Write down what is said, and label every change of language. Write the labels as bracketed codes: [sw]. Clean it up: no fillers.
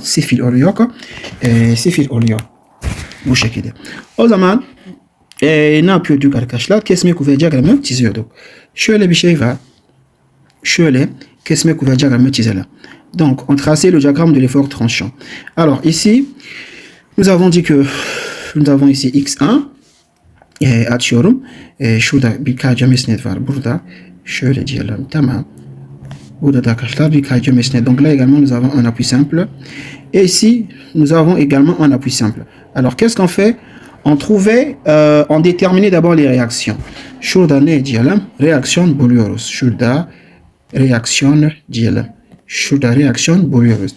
[tr] 0 oluyor. 0 oluyor. Bu şekilde. O zaman ne yapıyorduk arkadaşlar? Kesme kuvvet diyagramı çiziyorduk. Şöyle bir şey var. Şöyle kesme kuvvet diyagramı çizelim. [fr] Donc, on traçait le diagramme de l'effort tranchant. Alors, ici, nous avons dit que nous avons ici x1 [tr] açıyorum. Şurada bir kayca mesnet var. Burada şöyle diyelim. Tamam. Burada da arkadaşlar bir kayca mesnet. [fr] Donc là également, nous avons un appui simple. Et ici, nous avons également un appui simple. Alors, qu'est-ce qu'on fait? On trouvait, on déterminait d'abord les réactions. [tr] Şurada ne diyelim? Reaksiyon buluyoruz. Şurada reaksiyon diyelim. Şurada réaction buluyoruz.